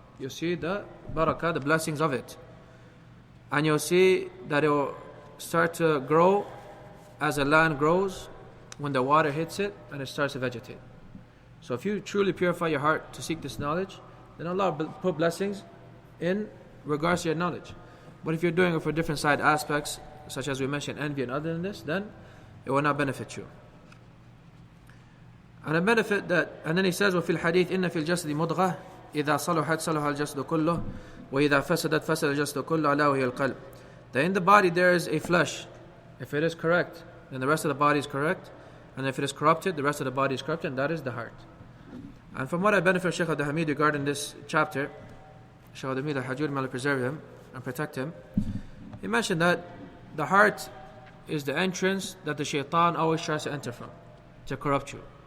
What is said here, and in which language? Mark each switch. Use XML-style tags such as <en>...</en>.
<en>You'll see the barakah, the blessings of it. And you'll see that it will start to grow as a land grows when the water hits it and it starts to vegetate. So if you truly purify your heart to seek this knowledge, then Allah will put blessings in regards to your knowledge. But if you're doing it for different side aspects, such as we mentioned, envy and other than this, then it will not benefit you. And a benefit that, and then he says,</en> <ar>وَفِي الْحَدِيثِ إِنَّ فِي الْجَسَدِ مُضْغَةً إِذَا صَلُحَتْ صَلُحَ الْجَسَدُ كُلُّهُ وَإِذَا فَسَدَتْ فَسَدَ الْجَسَدُ كُلُّهُ أَلَا وَهِيَ الْقَلْبُ.</ar> <en>That in the body there is a flesh. If it is correct, then the rest of the body is correct. And if it is corrupted, the rest of the body is corrupted, and that is the heart. And from what I benefit Shaykh Al-Hamid regarding this chapter, Shaykh Al-Hamid Al-Hajjur, may Allah preserve him and protect him, he mentioned that the heart is the entrance that the shaitan always tries to enter from, to corrupt you.</en>